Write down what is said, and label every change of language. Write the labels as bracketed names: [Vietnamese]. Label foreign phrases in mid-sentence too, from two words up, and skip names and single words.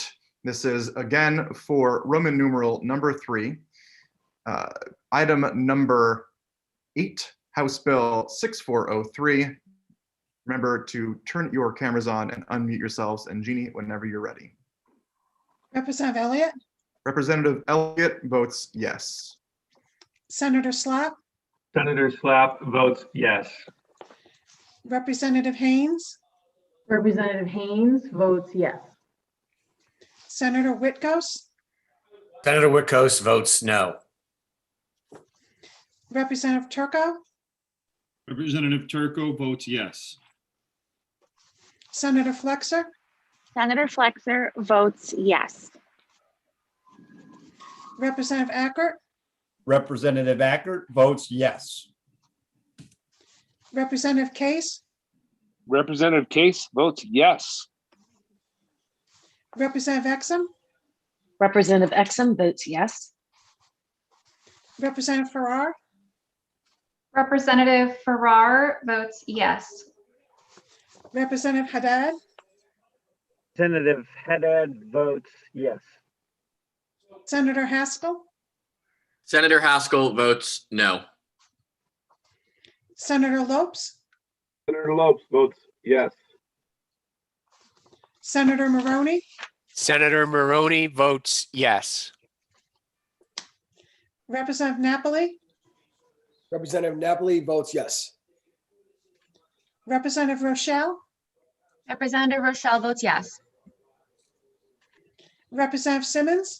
[English] This is again for Roman numeral number 3, item number 8, House Bill 6403. Remember to turn your cameras on and unmute yourselves, and Jeannie, whenever you're ready. Representative Elliott, Representative Elliott votes yes. Senator Slapp, Senator Slapp votes yes. Representative Haynes, Representative Haynes votes yes. Senator Whitghouse, Senator Whitcomb votes no. Representative Turco, Representative Turco votes yes. Senator Flexer, Senator Flexer votes yes. Representative Ackert, Representative Ackert votes yes. Representative Case, Representative Case votes yes. Representative Exum, Representative Exum votes yes. Representative Farrar, Representative Farrar votes yes. Representative Haddad, Representative Haddad votes yes. Senator Haskell, Senator Haskell votes no. Senator Lopes, Senator Lopes votes yes. Senator Maroney, Senator Maroney votes yes. Representative Napoli, Representative Napoli votes yes. Representative Rochelle, Representative Rochelle votes yes. Representative Simmons,